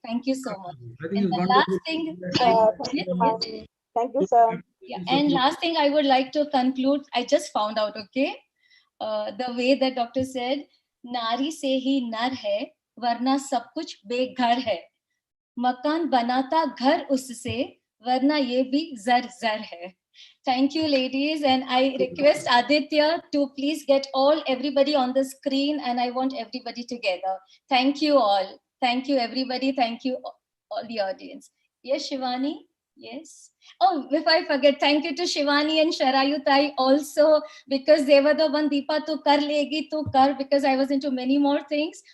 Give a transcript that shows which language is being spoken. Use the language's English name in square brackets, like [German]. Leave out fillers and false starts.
[English] Thank you so much. I think And it's the wonderful. last thing, Thank you, sir. yeah, and last thing I would like to conclude, I just found out, okay, the way that doctor said, [Hindi] नारी से ही नर है, वरना सब कुछ बेघर है. मकान बनाता घर उससे, वरना ये भी जर जर है. [English] Thank you, ladies, and I request Aditya to please get everybody on the screen, and I want everybody together. Thank you all. Thank you, everybody. Thank you, all the audience. Yes, Shivani? Yes. Oh, if I forget, thank you to Shivani and Sharayutai also, because they were the one, Deepa, [Hindi] tu kar legi, tu kar, [English] because I was into many more things.